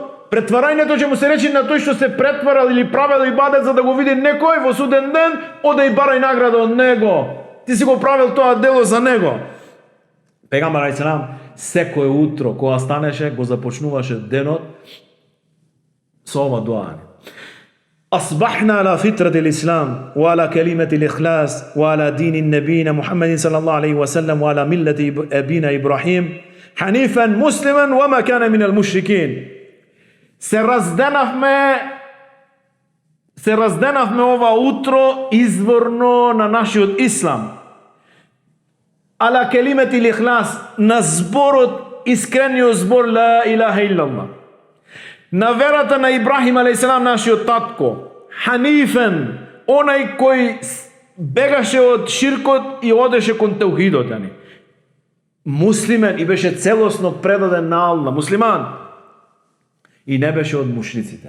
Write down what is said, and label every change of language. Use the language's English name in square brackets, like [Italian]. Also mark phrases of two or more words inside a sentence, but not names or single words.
[Macedonian] Претварањето ќе му се речи на тој што се претварал или правил ибадет за да го види некој во суден ден, оде и барај награда од него. Ти си го правил тоа дело за него. Пегамбер алейхиссалам секој утро кога станеше го започнуваше денот со ова дуа: [Arabic] أصبحنا على فطرة الإسلام وعلى كلمة الإخلاص وعلى دين نبينا محمد صلى الله عليه وسلم وعلى ملة أبينا إبراهيم حنيفا مسلما وما كان من المشركين. [Macedonian] Се разденавме ова утро изворно на нашиот ислам. [Arabic] على كلمة الإخلاص, [Macedonian] на зборот, искрениот збор [Arabic] لا إله إلا الله. [Macedonian] На верата на Ибрахим алейхиссалам, нашиот татко, ханифен, онај кој бегаше од ширкот и одеше кон теухидот, муслимен и беше целосно предаден на Аллах, муслиман, и не беше од мушриците.